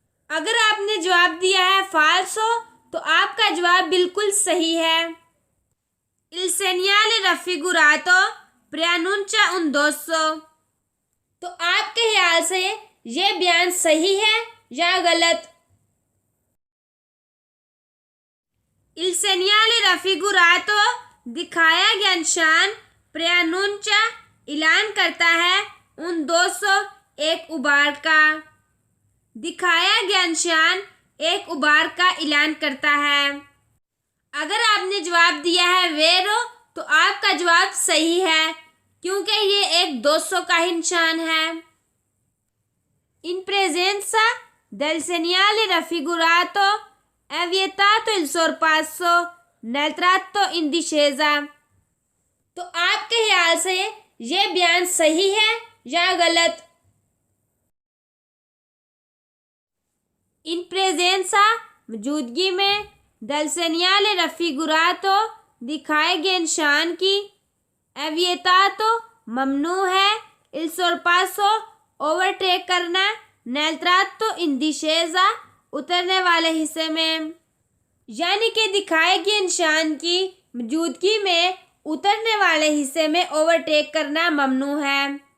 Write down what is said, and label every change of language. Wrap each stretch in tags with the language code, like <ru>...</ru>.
<hi>अगर आपने जवाब दिया है फाल्सो तो आपका जवाब बिल्कुल सही है।</hi> <it>Il segnale raffigurato preannuncia un 200।</it> <hi>तो आपके ख्याल से ये बयान सही है या गलत?</hi> <it>Il segnale raffigurato</it> <hi>दिखाया गया निशान</hi> <it>preannuncia</it> <hi>ऐलान करता है</hi> <it>un 200</it> <hi>एक उबार का। दिखाया गया निशान एक उबार का ऐलान करता है। अगर आपने जवाब दिया है वेरो तो आपका जवाब सही है क्योंकि ये एक 200 का ही निशान है।</hi> <it>In presenza del segnale raffigurato è vietato il sorpasso nel tratto in discesa।</it> <hi>तो आपके ख्याल से ये बयान सही है या गलत?</hi> <it>In presenza</it> <hi>मौजूदगी में</hi> <it>del segnale raffigurato</it> <hi>दिखाए गए निशान की</hi> <it>è vietato</it> <hi>ममनू है</hi> <it>il sorpasso</it> <hi>ओवरटेक करना</hi> <it>nel tratto in discesa</it> <hi>उतरने वाले हिस्से में, यानी कि दिखाए गए निशान की मौजूदगी में उतरने वाले हिस्से में ओवरटेक करना ममनू है।</hi>